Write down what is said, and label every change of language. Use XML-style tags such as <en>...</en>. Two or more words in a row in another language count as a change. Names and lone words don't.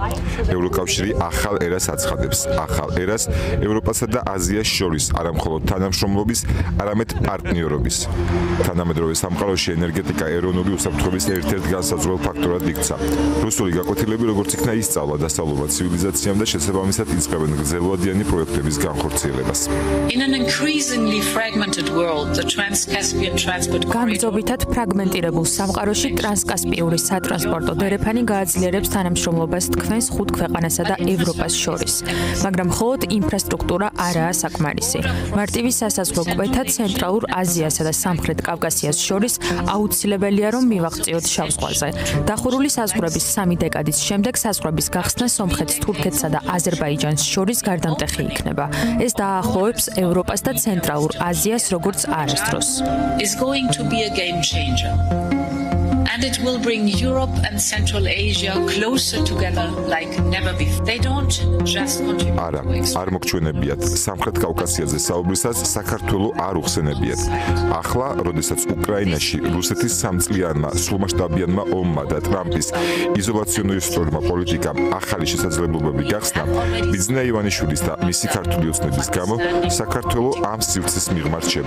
<ka>ევროკავშირი ახალ ერას აცხადებს. ახალ ერას ევროპასა და აზიას შორის არა მხოლოდ თანამშრომლობის, არამედ პარტნიორობის. თანამედროვე სამყაროში ენერგეტიკა ეროვნული უსაფრთხოების ერთ-ერთ განსაზღვრელ ფაქტორად იქცა. რუსული გაკვეთილები როგორც იქნა ისწავლა დასავლურმა ცივილიზაციამ და შესაბამისად იწყებენ გრძელვადიანი პროექტების განხორციელებას.</ka> <en>In an increasingly fragmented world, the Trans-Caspian transport</en> <ka>განგრძობითად ფრაგმენტირებულ სამყაროში ტრანსკასპიური სატრანსპორტო დერეფანი გააძლიერებს თანამშრომლობას თქვენს ხუთ ქვეყანასა და ევროპას შორის. მაგრამ მხოლოდ ინფრასტრუქტურა არაა საკმარისი. მარტივი სასაზღვრო კვეთა ცენტრალურ აზიასა და სამხრეთ კავკასიას შორის აუცილებელია, რომ მივაღწიოთ შავ ზღვაზე. დახურული საზღვრების 3 დეკადის შემდეგ საზღვრების გახსნა სომხეთს, თურქეთსა და აზერბაიჯანს შორის გარდამტეხი იქნება. ეს დაახლოებს ევროპას და ცენტრალურ აზიას როგორც არასდროს.</ka> <en>is going to be a game changer. And it will bring Europe and Central Asia closer together like never before. They don't just contribute.</en> <ka>არა, არ მოგჩვენებიათ. სამხრეთ კავკასიაზე საუბრისას საქართველოს არ უხსენებიათ. ახლა, როდესაც უკრაინაში რუსეთის სამწლიანმა სრულმასშტაბიანმა ომმა და ტრამპის იზოლაციონისტურმა პოლიტიკამ ახალი შესაძლებლობები გახსნა, ბიზნე ივანიშვილის და მისი ქართული ოცნების გამო საქართველოს ამ სივრცის მიღმა რჩება.</ka>